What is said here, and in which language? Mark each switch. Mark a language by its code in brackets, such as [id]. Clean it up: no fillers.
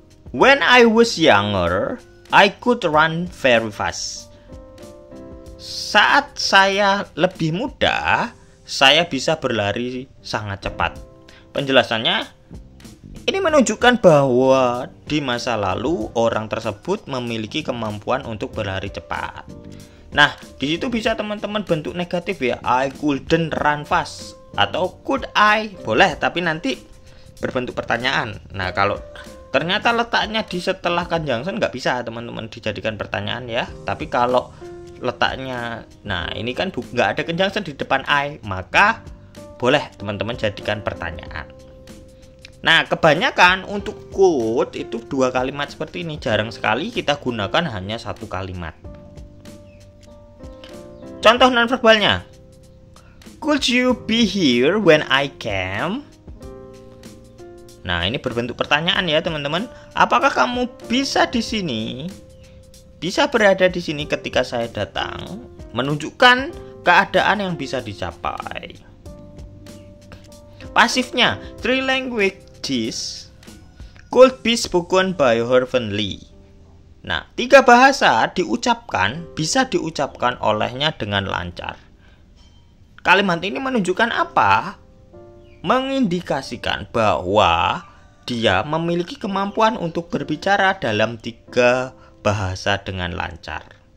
[en] When I was younger, I could run very fast. [id] Saat saya lebih muda, saya bisa berlari sangat cepat. Penjelasannya, ini menunjukkan bahwa di masa lalu orang tersebut memiliki kemampuan untuk berlari cepat. Nah, di situ bisa teman-teman bentuk negatif ya. [en] I couldn't run fast [id] atau [en] could I? [id] Boleh, tapi nanti berbentuk pertanyaan. Nah, kalau ternyata letaknya di setelah conjunction nggak bisa teman-teman dijadikan pertanyaan ya. Tapi kalau letaknya, nah ini kan nggak ada conjunction di depan I, maka boleh teman-teman jadikan pertanyaan. Nah, kebanyakan untuk could itu 2 kalimat seperti ini. Jarang sekali kita gunakan hanya 1 kalimat. Contoh nonverbalnya. [en] Could you be here when I came? [id] Nah, ini berbentuk pertanyaan ya, teman-teman. Apakah kamu bisa di sini? Bisa berada di sini ketika saya datang? Menunjukkan keadaan yang bisa dicapai. Pasifnya, [en] 3 languages could be spoken by her fluently. [id] Nah, 3 bahasa bisa diucapkan olehnya dengan lancar. Kalimat ini menunjukkan apa? Mengindikasikan bahwa dia memiliki kemampuan untuk berbicara dalam 3 bahasa dengan lancar.